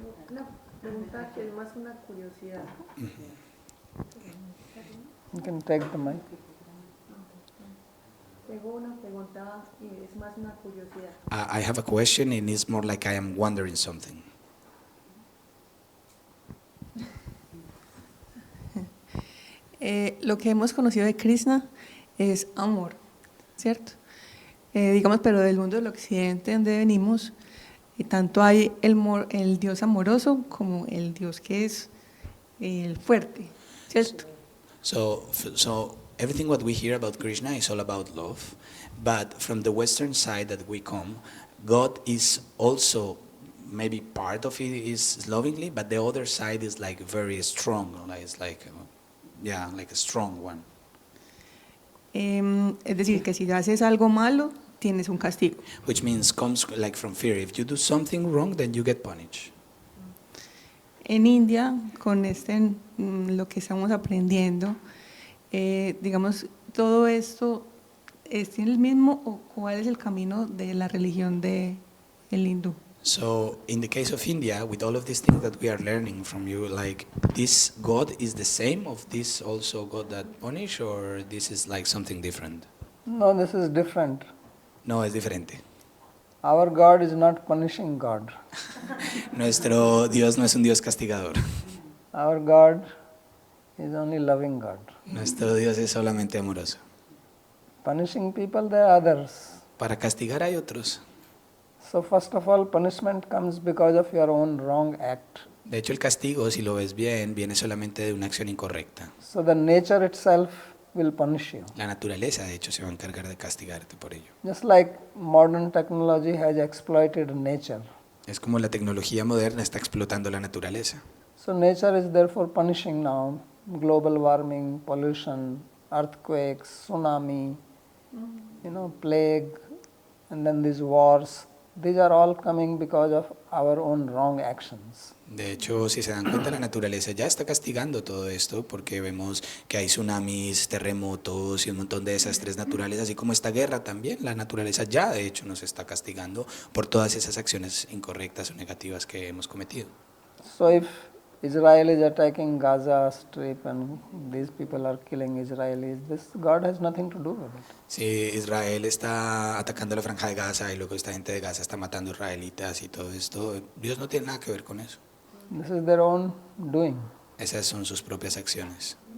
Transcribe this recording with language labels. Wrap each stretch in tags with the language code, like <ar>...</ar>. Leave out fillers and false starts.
<es>Una pregunta que es más una curiosidad.</es> <en>You can take the mic.</en> <es>Tengo una pregunta y es más una curiosidad.</es> <en>I have a question, and it's more like I am wondering something.</en> <es>Lo que hemos conocido de Krishna es amor, ¿cierto? Digamos, pero del mundo del occidente donde venimos, tanto hay el Dios amoroso como el Dios que es el fuerte, ¿cierto?</es> <en>So everything what we hear about Krishna is all about love, but from the Western side that we come, God is also maybe part of it is lovingly, but the other side is like very strong, like it's like like a strong one.</en> <es>Es decir, que si haces algo malo, tienes un castigo.</es> <en>Which means comes like from fear. If you do something wrong, then you get punished.</en> <es>En India, con lo que estamos aprendiendo, digamos, todo esto ¿es el mismo o cuál es el camino de la religión del hindú?</es> <en>So in the case of India, with all of these things that we are learning from you, like this God is the same of this also God that punish, or this is like something different? No, this is different.</en> <es>No, es diferente.</es> <en>Our God is not punishing God.</en> <es>Nuestro Dios no es un Dios castigador.</es> <en>Our God is only loving God.</en> <es>Nuestro Dios es solamente amoroso.</es> <en>Punishing people, there are others.</en> <es>Para castigar hay otros.</es> <en>So first of all, punishment comes because of your own wrong act.</en> <es>De hecho, el castigo, si lo ves bien, viene solamente de una acción incorrecta.</es> <en>So the nature itself will punish you.</en> <es>La naturaleza, de hecho, se va a encargar de castigarte por ello.</es> <en>Just like modern technology has exploited nature.</en> <es>Es como la tecnología moderna está explotando la naturaleza.</es> <en>So nature is therefore punishing now global warming, pollution, earthquakes, tsunami, plague, and then these wars. These are all coming because of our own wrong actions.</en> <es>De hecho, si se dan cuenta, la naturaleza ya está castigando todo esto porque vemos que hay tsunamis, terremotos y un montón de desastres naturales, así como esta guerra también. La naturaleza ya, de hecho, nos está castigando por todas esas acciones incorrectas o negativas que hemos cometido.</es> <en>So if Israel is attacking Gaza Strip and these people are killing Israelis, this God has nothing to do with it.</en> <es>Si Israel está atacando la franja de Gaza y luego esta gente de Gaza está matando israelitas y todo esto, Dios no tiene nada que ver con eso.</es> <en>This is their own doing.</en> <es>Esas son sus propias acciones.</es>